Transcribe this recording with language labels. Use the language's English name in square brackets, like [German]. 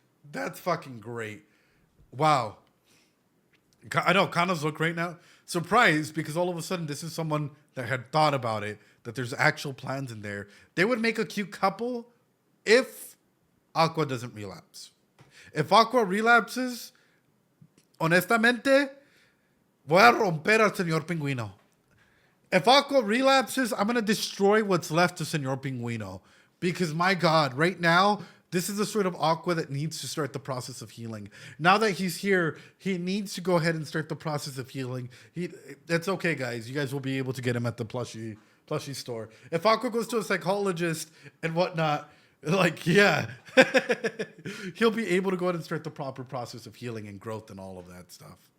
[English] That's fucking great. Wow. I know, Kana's look right now. Surprised, because all of a sudden this is someone that had thought about it, that there's actual plans in there. They would make a cute couple if Aqua doesn't relapse. If Aqua relapses, [Spanish] honestamente, voy a romper al Señor Pingüino. [English] If Aqua relapses, I'm going to destroy what's left of Señor Pingüino. Because, my God, right now, this is the sort of Aqua that needs to start the process of healing. Now that he's here, he needs to go ahead and start the process of healing. That's okay, guys. You guys will be able to get him at the plushie store. If Aqua goes to a psychologist and whatnot, like, yeah, he'll be able to go ahead and start the proper process of healing and growth and all of that stuff.